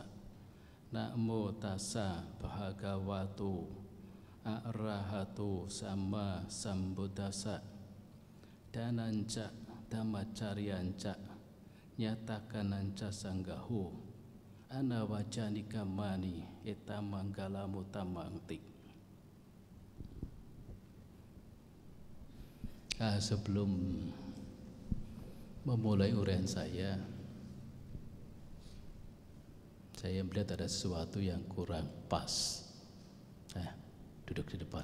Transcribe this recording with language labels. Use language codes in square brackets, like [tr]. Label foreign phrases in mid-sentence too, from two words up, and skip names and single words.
[pi] Namo tassa bhagavato arahato sama sambuddhassa. Dananca dhammacaryanca nyatakananca sanggaho anawacanika mani etamanggalamu tamangti. [id] Sebelum memulai uraian saya melihat ada sesuatu yang kurang pas. Duduk di depan.